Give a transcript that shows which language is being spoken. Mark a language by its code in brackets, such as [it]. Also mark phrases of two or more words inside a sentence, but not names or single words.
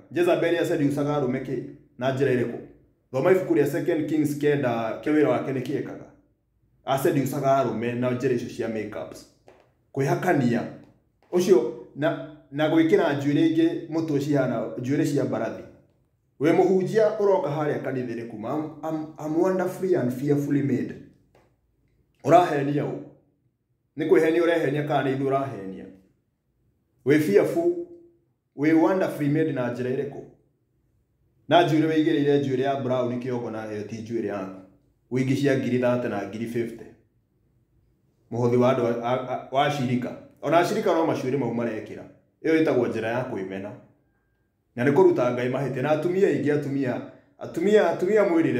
[ki] Jezebel aceducaga arũme kĩ na njĩra ĩrĩkũ? thoma ibuku rĩa 2 Kings kenda kĩa wĩra wake nĩ kĩekaga aseducaga arũme na njĩra icio cia makeups kwĩhakania ũcio na gwĩkĩra njuĩrĩ ingĩ mũtwe cihana njuĩrĩ cia mbarathi we mũhunjia ũroka harĩa kanitha-inĩ kuma [en] I'm wonderfully and fearfully made [ki] ũrahenia ũ nĩ kwĩhenia ũrehenia kana nĩ ithuĩ ũrahenia we fearful we [en] wonderfully made [ki] na njĩra ĩrĩkũ na njuĩrĩ wĩigĩrĩire njuĩrĩ ya brown kĩongo na ĩyo ti njuĩrĩ yaku wĩingĩ cia ngiri 30 na ngiri 50 mũhothi wa andũ wa shirika ona shirika no macuĩrĩ mau marekĩra ĩyo ĩtagwo njĩra ya kwĩmena na nĩ kũruta Ngai mahĩtia na atumia aingĩ atumia mwĩrire